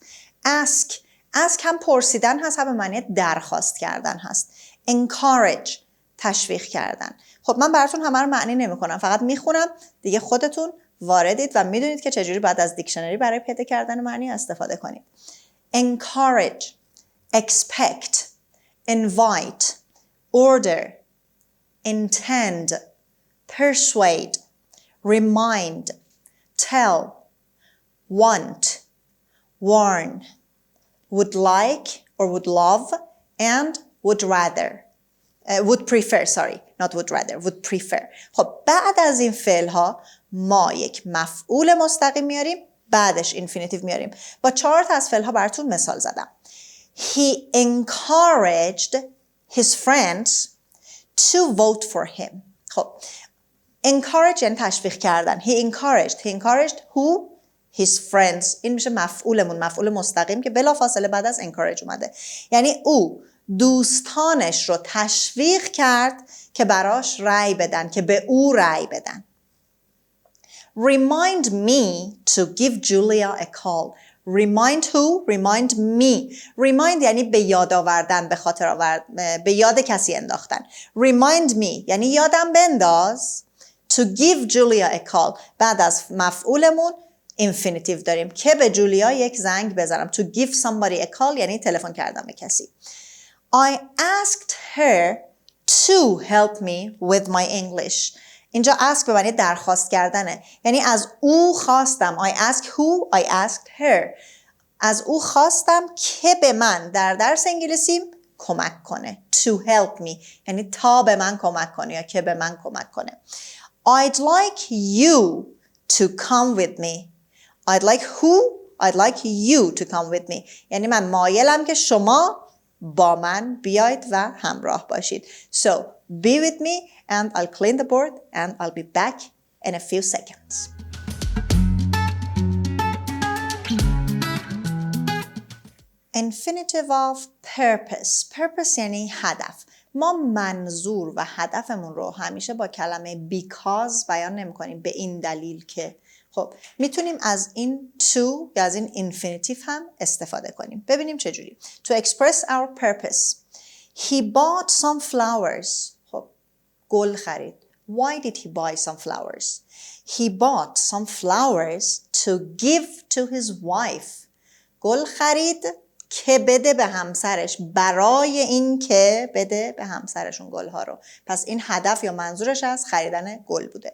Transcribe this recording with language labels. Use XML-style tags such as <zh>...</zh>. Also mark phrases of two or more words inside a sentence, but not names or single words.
<fa>ask هم پرسیدن هست، هم به معنی درخواست کردن هست. encourage تشویق کردن. خب من براتون همه رو معنی نمی کنم، فقط میخونم، دیگه خودتون واردید و میدونید که چجوری بعد از دیکشنری برای پیدا کردن معنی استفاده کنید.</fa> <en>encourage, expect, invite, order, intend, persuade, remind, tell, want, warn, would like or would love and would rather. would prefer, sorry, not would rather, would prefer.</en> <fa>خب بعد از این فعل ها ما یک مفعول مستقیم میاریم، بعدش infinitive میاریم. با 4 تا از فعل ها براتون مثال زدم.</fa> <en>He encouraged his friends to vote for him.</en> <fa>خب encourage یعنی تشویق کردن.</fa> <en>He encouraged who? His friends.</en> <fa>این میشه مفعولمون، مفعول مستقیم که بلافاصله بعد از encourage اومده. یعنی او دوستانش رو تشویق کرد که براش رأی بدن، که به او رأی بدن.</fa> <en>remind me to give Julia a call. Remind who? Remind me.</en> <fa>Remind یعنی به یاد آوردن، به خاطر آوردن، به یاد کسی انداختن.</fa> <en>Remind me</en> <fa>یعنی یادم بنداز.</fa> <en>To give Julia a call.</en> <fa>بعد از مفعولمون infinitive داریم که به جولیا یک زنگ بزنم.</fa> <en>To give somebody a call</en> <fa>یعنی تلفن کردم به کسی.</fa> <en>I asked her to help me with my English.</en> <fa>اینجا ask به معنی درخواست کردنه. یعنی از او خواستم.</fa> <en>I asked who? I asked her.</en> <fa>از او خواستم که به من در درس انگلیسی کمک کنه.</fa> <en>To help me.</en> <fa>یعنی تا به من کمک کنه یا که به من کمک کنه.</fa> <en>I'd like you to come with me. I'd like who? I'd like you to come with me.</en> <fa>یعنی من مایلم که شما با من بیاید و همراه باشید.</fa> <en>So, be with me and I'll clean the board and I'll be back in a few seconds. Infinitive of purpose.</en> <fa>Purpose یعنی هدف. ما منظور و هدفمون رو همیشه با کلمه because بیان نمی کنیم به این دلیل که خب میتونیم از این to یا از این infinitive هم استفاده کنیم. ببینیم چجوری.</fa> <en>To express our purpose. He bought some flowers.</en> <fa>خب گل خرید.</fa> <en>Why did he buy some flowers? He bought some flowers to give to his wife.</en> <fa>گل خرید که بده به همسرش، برای این که بده به همسرشون گلها رو. پس این هدف یا منظورش از خریدن گل بوده.</fa>